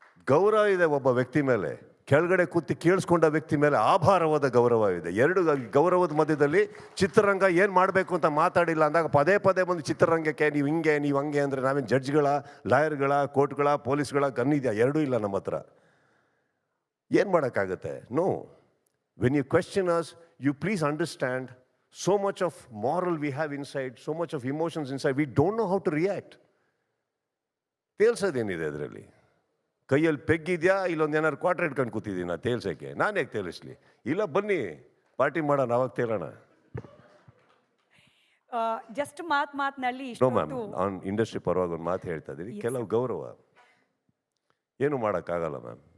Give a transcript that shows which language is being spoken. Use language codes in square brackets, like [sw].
[kn] ಗೌರವ ಇದೆ ಒಬ್ಬ ವ್ಯಕ್ತಿ ಮೇಲೆ, ಕೆಳಗಡೆ ಕೂತಿ ಕೇಳಿಸ್ಕೊಂಡ ವ್ಯಕ್ತಿ ಮೇಲೆ ಆಭಾರವಾದ ಗೌರವ ಇದೆ. ಎರಡು ಗೌರವದ ಮಧ್ಯದಲ್ಲಿ ಚಿತ್ರರಂಗ ಏನು ಮಾಡಬೇಕು ಅಂತ ಮಾತಾಡಿಲ್ಲ ಅಂದಾಗ ಪದೇ ಬಂದು ಚಿತ್ರರಂಗಕ್ಕೆ ನೀವು ಹಿಂಗೆ ನೀವು ಹಂಗೆ ಅಂದರೆ ನಾವೇನು ಜಡ್ಜ್ಗಳ, ಲಾಯರ್ಗಳ, ಕೋರ್ಟ್ಗಳ, ಪೊಲೀಸ್ಗಳ ಗನ್ ಇದೆಯಾ? ಎರಡೂ ಇಲ್ಲ ನಮ್ಮ ಹತ್ರ. ಏನು ಮಾಡೋಕ್ಕಾಗುತ್ತೆ? No. [en] When you question us, you please understand so much of moral we have inside, so much of emotions inside, we don't know how to react. [kn] ತೇಲ್ಸೋದೇನಿದೆ ಅದರಲ್ಲಿ? ಕೈಯಲ್ಲಿ ಪೆಗ್ಗಿದೆಯಾ, ಇಲ್ಲೊಂದು ಏನಾರು ಕ್ವಾರ್ಟರ್ ಇಟ್ಕೊಂಡು ಕೂತಿದ್ದೀನಿ ನಾ ತೇಲ್ಸೋಕ್ಕೆ? ನಾನು ಹೇಗೆ ತೇಲಿಸ್ಲಿ? ಇಲ್ಲ ಬನ್ನಿ ಪಾರ್ಟಿ ಮಾಡೋಣ, ಅವಾಗ ತೇಲೋಣ. ಜಸ್ಟ್ ಮಾತಿನಲ್ಲಿ [en] no ma'am, [kn] ಆನ್ ಇಂಡಸ್ಟ್ರಿ ಪರವಾಗಿ ಒಂದು ಮಾತು ಹೇಳ್ತಾ ಇದ್ದೀವಿ. ಕೆಲವು ಗೌರವ ಏನು ಮಾಡೋಕ್ಕಾಗಲ್ಲ ಮ್ಯಾಮ್.